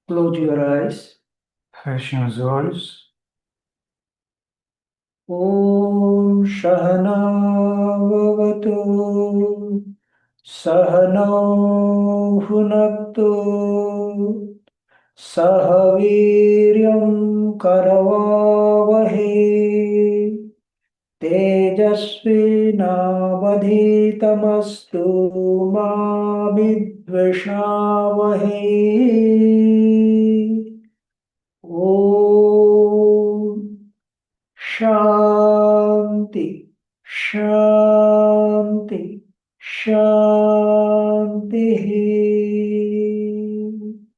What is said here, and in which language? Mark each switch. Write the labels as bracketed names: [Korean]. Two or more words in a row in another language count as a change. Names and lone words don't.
[English] Close your eyes. [Portuguese] Fechem os olhos. [Sanskrit] ॐ सहना ववतु सहनौ भुनक्तु सहवीर्यं करवावहै तेजस्वि नावधीतमस्तु मा विद्विषावहै ॐ शान्तिः, शान्तिः, शान्तिः.